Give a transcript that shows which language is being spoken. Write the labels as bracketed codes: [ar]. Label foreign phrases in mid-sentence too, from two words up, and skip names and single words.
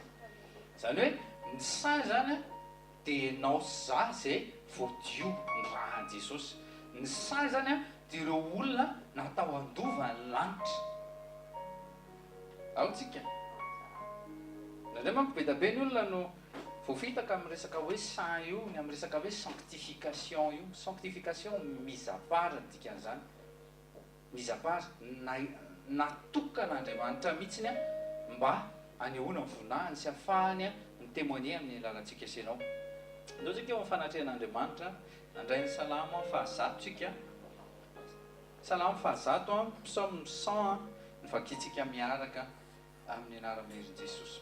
[mg] Izany hoe ny saint zany dia ianao sy za izay voadio ny rahan'i Jesosy. Ny saint zany dia ireo olona natao andova ny lanitra. Ao tsika. Nandray manko be da be ny olona no voafitaka amin'ny resaka hoe saint io, ny amin'ny resaka hoe sanctification io. [fr] Sanctification mise à part dikan'izany. Mise à part [mg] natokan'Andriamanitra mihitsiny mba hanehoana ny voninahiny sy ahafahany ny témoigner amin'ny alalantsika sy ianao. Ndao tsika eo amin'ny fanatrehan'Andriamanitra, nandray ny salamo fahazato tsika. Salamo fahazato, psaume 100, ny vakitsika miaraka amin'ny anaran'i Jesosy.